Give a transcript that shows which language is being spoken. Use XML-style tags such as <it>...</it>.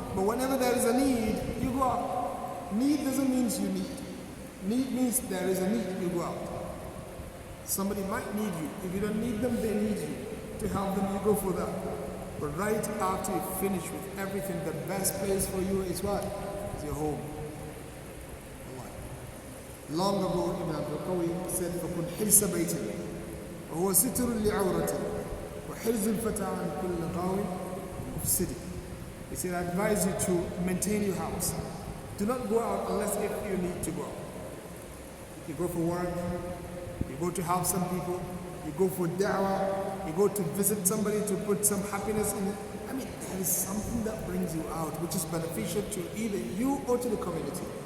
<en>But whenever there is a need, you go out. Need doesn't mean you need. Need means there is a need, you go out. Somebody might need you. If you don't need them, they need you. To help them, you go for that. But right after you finish with everything, the best place for you is what? Is your home. Long ago, Ibn al-Qawi said,</en> <ar>فَكُنْ حِرْسَ بَيْتٍ وَهُوَ سِتْرٌ لِعَوْرَةٍ وَحِرْزُ الْفَتَى عَنْ كُلِّ غَاوٍ مُفْسِدٍ.</ar> <en>He said, I advise you to maintain your house. Do not go out unless if you need to go out. You go for work, you go to help some people, you go for da'wah, you go to visit somebody to put some happiness in it. I mean, there is something that brings you out, which is beneficial to either you or to the community.</en>